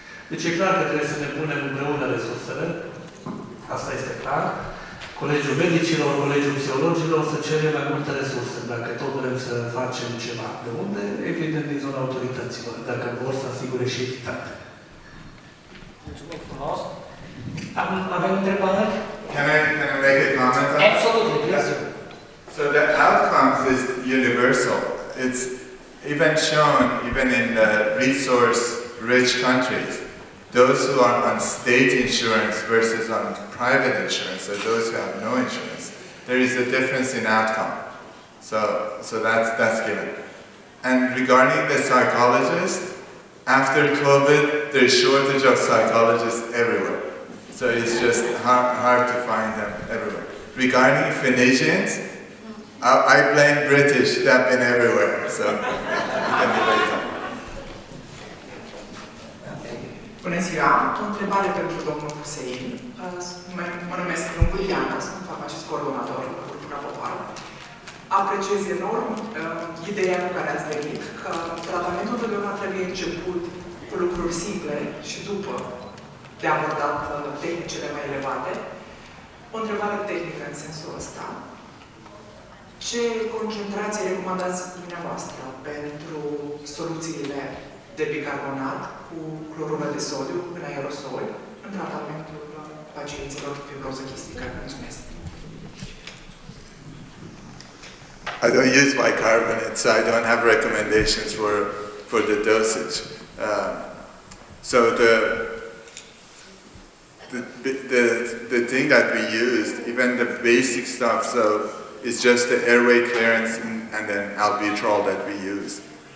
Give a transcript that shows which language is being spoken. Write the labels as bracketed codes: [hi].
[ro] Deci e clar că trebuie să ne punem împreună resursele. Asta este clar. Colegiul medicilor, colegiul psihologilor să cere mai multe resurse. Dacă tot vrem să facem ceva. De unde? Evident din zona autorităților. Dacă vor să asigure și echitate. Mulțumim frumos. Avem întrebări? [en] Can I make a comment on that? Absolutely, please. So the outcomes is universal. It's even shown, even in resource-rich countries, those who are on state insurance versus on private insurance, or those who have no insurance, there is a difference in outcome. So that's given. And regarding the psychologists, after COVID, there's shortage of psychologists everywhere. So it's just hard to find them everywhere. Regarding physicians, I blame British, they've been everywhere, so you can debate them. [ro] Bună ziua! O întrebare pentru domnul Hossein. Mă numesc Lunguriana, sunt farmacist coordonator la Cultura Popoară. Apreciez enorm ideea cu care ați venit, că tratamentul întotdeauna trebuie început cu lucruri simple și după de abordat tehnicile mai elevate. O întrebare tehnică în sensul ăsta. Ce concentrație recomandați dumneavoastră pentru soluțiile de bicarbonat cu clorură de sodiu în aerosol în tratamentul pacienților cu fibroză chistică? Mulțumesc! [en] I don't use bicarbonate, so I don't have recommendations for the dosage. So the thing that we used, even the basic stuff, so it's just the airway clearance and then albuterol that we use.